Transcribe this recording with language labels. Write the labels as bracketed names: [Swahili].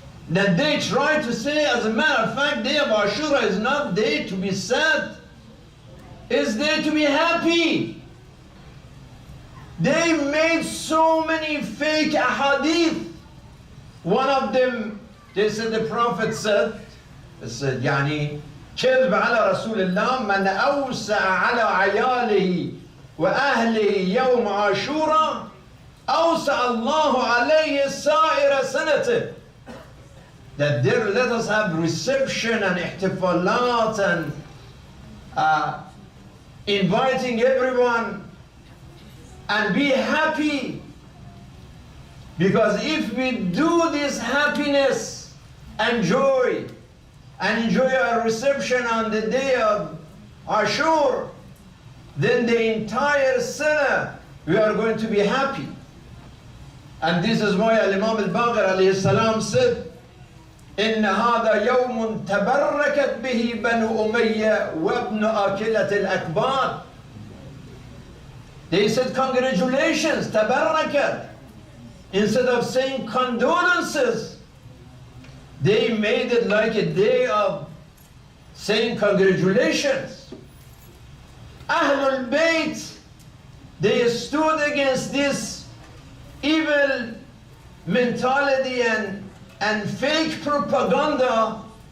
[English] That they try to say, as a matter of fact, day of Ashura is not day to be sad, it's day to be happy. They made so many fake ahadith. One of them, they said, the Prophet said, [Arabic] يعني كذب على رسول الله من أوسع على عياله وأهله يوم عاشوراء أوسع الله عليه سائر سنته. [English] That there, let us have reception and ihtifalat and inviting everyone and be happy. Because if we do this happiness and joy and enjoy our reception on the day of Ashur, then the entire sana we are going to be happy. And this is why Imam al-Baqir alayhi salam said, [Arabic] إن هذا يوم تبركت به بنو أمية وابن آكلة الأكباد. [English] They said congratulations, تبركت. Instead of saying condolences, they made it like a day of saying congratulations. Ahlul Bayt, they stood against this evil mentality and fake propaganda,